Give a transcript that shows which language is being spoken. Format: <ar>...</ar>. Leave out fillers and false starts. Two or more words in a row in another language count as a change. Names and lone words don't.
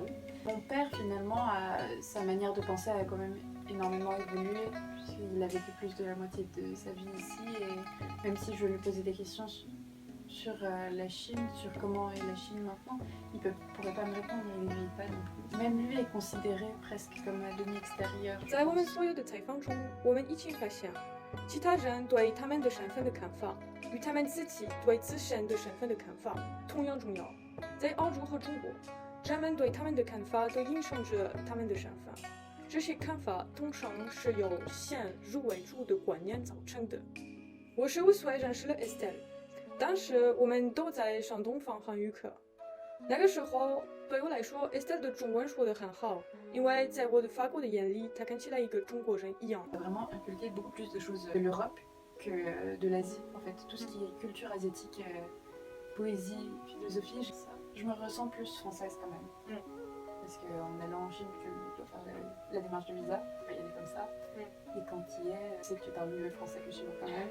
<fr>Mon père finalement, sa manière de penser a quand même énormément évolué, puisqu'il a vécu plus de la moitié de sa vie ici, et même si je lui posais des questions sur la Chine, sur comment est la Chine maintenant, il ne pourrait pas me répondre, il ne vit pas non plus. Même lui est considéré presque comme un demi-extérieur.</fr> <zh>在我们所有的采访中，我们已经发现，其他人对他们的身份的看法，与他们自己对自身的身份的看法同样重要。在澳洲和中国，人们对他们的看法都影响着他们的身份。这些看法通常是由先入为主的观念造成的。我15岁认识了 Estelle， 当时我们都在上东方汉语课。那个时候对我来说 ，Estelle 的中文说得很好，因为在我的法国的眼里，她看起来一个中国人一样。</zh> <fr>Vraiment inculqué beaucoup plus de choses de l'Europe que de l'Asie. En fait, tout ce qui est culture asiatique, poésie, philosophie, je me ressens plus française quand même. Parce qu'en allant en Chine, tu dois faire la démarche de visa, tu peux y aller comme ça. Et quand tu y es, c'est que tu parles mieux le français que le chinois quand même.</fr>